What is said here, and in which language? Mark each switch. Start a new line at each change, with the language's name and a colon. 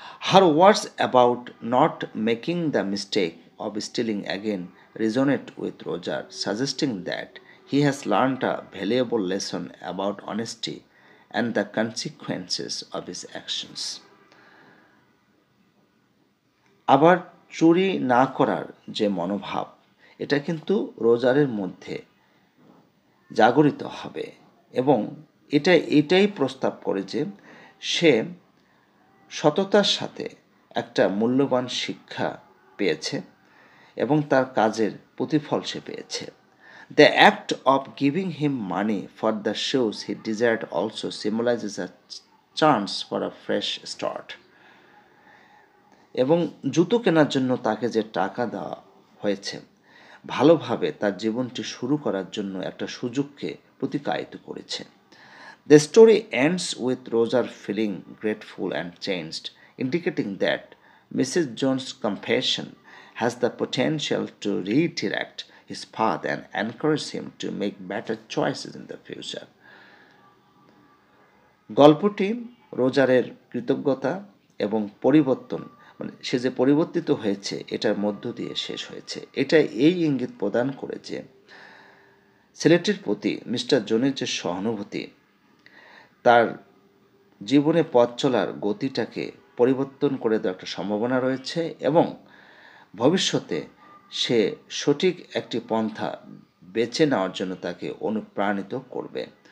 English: Her words about not making the mistake of stealing again resonate with Roger, suggesting that he has learned a valuable lesson about honesty and the consequences of his actions.
Bangla: আবার চুরি না করার যে মনোভাব, এটা কিন্তু রোজারের মধ্যে জাগরিত হবে এবং এটাই প্রস্তাব করে যে সে সততার সাথে একটা মূল্যবান শিক্ষা পেয়েছে এবং তার কাজের প্রতিফল সে পেয়েছে।
English: The act of giving him money for the shoes he desired also symbolizes a chance for a fresh start.
Bangla: এবং জুতো কেনার জন্য তাকে যে টাকা দেওয়া হয়েছে, ভালোভাবে তার জীবনটি শুরু করার জন্য একটা সুযোগকে প্রতিকায়িত করেছে।
English: The story ends with Roger feeling grateful and changed, indicating that Mrs. Jones' compassion has the potential to redirect his path and encourage him to make better choices in the future.
Bangla: গল্পটি রোজারের কৃতজ্ঞতা এবং পরিবর্তন, মানে সে যে পরিবর্তিত হয়েছে এটার মধ্য দিয়ে শেষ হয়েছে। এটা এই ইঙ্গিত প্রদান করে যে ছেলেটির প্রতি মিস্টার জোনের যে সহানুভূতি তার জীবনে পথ চলার গতিটাকে পরিবর্তন করে দেওয়ার একটা সম্ভাবনা রয়েছে এবং ভবিষ্যতে সে সঠিক একটি পন্থা বেছে নেওয়ার জন্য তাকে অনুপ্রাণিত করবে।